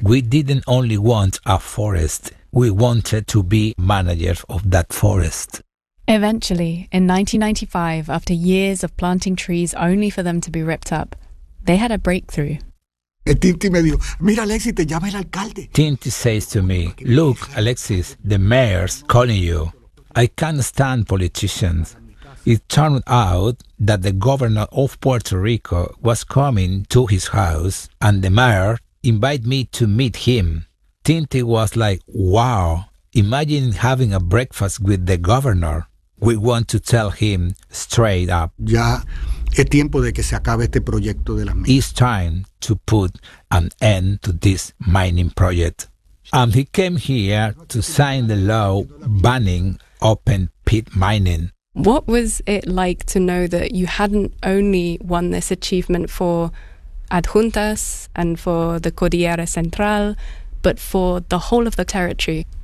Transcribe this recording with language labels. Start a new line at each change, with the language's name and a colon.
English: We didn't only want a forest, we wanted to be managers of that forest. Eventually, in 1995, after years of planting trees only for them to be ripped up, they had a breakthrough.
Spanish: Tinti me dijo, mira Alexis, te llama el alcalde.
English: Tinti says to me, look Alexis, the mayor's calling you. I can't stand politicians. It turned out that the governor of Puerto Rico was coming to his house and the mayor invited me to meet him. Tinti was like, wow, imagine having a breakfast with the governor. We want to tell him straight up.
Spanish: Ya es tiempo de que se acabe este proyecto de las minas.
English: It's time to put an end to this mining project. And he came here to sign the law banning open pit mining. What was it like to know that you hadn't only won this achievement for Adjuntas and for the Cordillera Central, but for the whole of the territory?